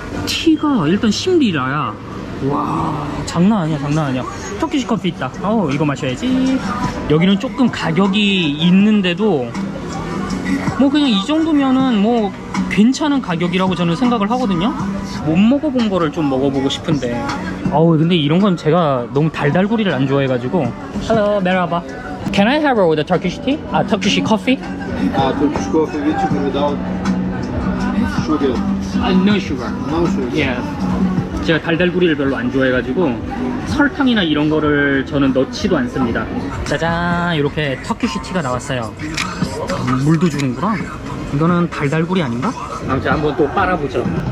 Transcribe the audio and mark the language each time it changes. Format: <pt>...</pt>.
<ko>티가 일단 10리라야. 와, 장난 아니야, 장난 아니야. 터키시 커피 있다. 이거 마셔야지. 여기는 조금 가격이 있는데도 뭐 그냥 이 정도면은 뭐 괜찮은 가격이라고 저는 생각을 하거든요. 못 먹어본 거를 좀 먹어보고 싶은데. 근데 이런 건 제가 너무 달달구리를 안 좋아해가지고.</ko> <en>Hello, merhaba. Can I have with a Turkish tea? Turkish coffee? Turkish coffee with sugar without sugar. No sugar. No sugar. Yeah.</en> <ko>제가 달달구리를 별로 안 좋아해가지고 설탕이나 이런 거를 저는 넣지도 않습니다. 짜잔, 이렇게 터키시 티가 나왔어요. 물도 주는구나. 이거는 달달구리 아닌가? 아무튼 한번 또 빨아보죠.</ko>